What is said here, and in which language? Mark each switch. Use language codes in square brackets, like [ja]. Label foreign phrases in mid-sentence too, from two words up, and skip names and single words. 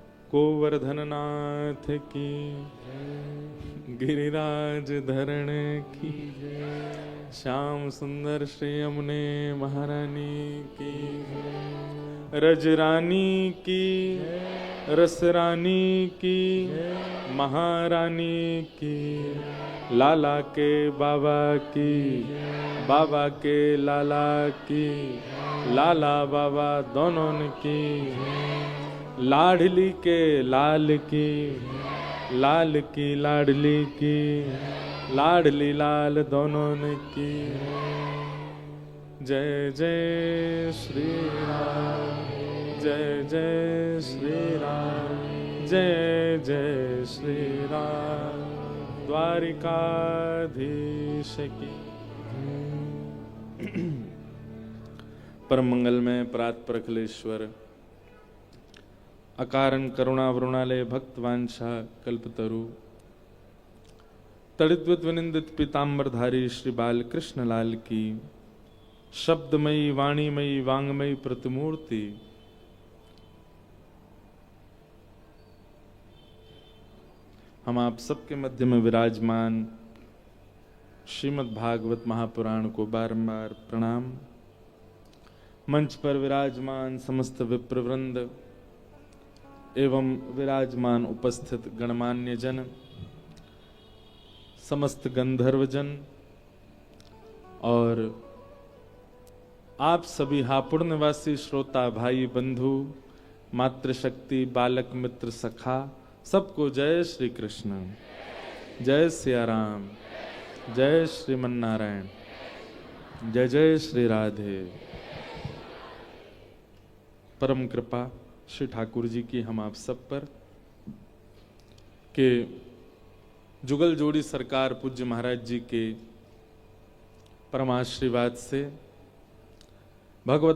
[hi] गोवर्धन नाथ की, गिरिराज धरण की, श्याम सुंदर श्री यमुने महारानी की, रज रानी की, रस रानी की, महारानी की, लाला के बाबा की, बाबा के लाला की, लाला बाबा दोनों की, लाडली के लाल की, लाल की लाडली की, लाडली लाल दोनों की। जय जय श्री राम, जय जय श्री राम, जय जय श्री राम, द्वारिकाधीश की। परम मंगल में प्रात प्रखलेश्वर, अकारण करुणा वरुणालय भक्त वांछा कल्पतरु, तड़िद्वत विनिंदित पीताम्बरधारी श्री बाल कृष्ण लाल की, शब्दमयी वाणीमयी वांगमयी प्रतिमूर्ति, हम आप सबके मध्य में विराजमान श्रीमद् भागवत महापुराण को बारंबार प्रणाम। मंच पर विराजमान समस्त विप्रवृंद एवं विराजमान उपस्थित गणमान्य जन, समस्त गंधर्वजन और आप सभी हापुड़ निवासी श्रोता भाई बंधु, मातृशक्ति, बालक मित्र, सखा, सबको जय श्री कृष्ण, जय सिया राम, जय श्रीमन नारायण, जय जय श्री राधे। परम कृपा श्री ठाकुर जी की हम आप सब पर के जुगल जोड़ी सरकार पूज्य महाराज जी के परमाशीर्वाद से भगवत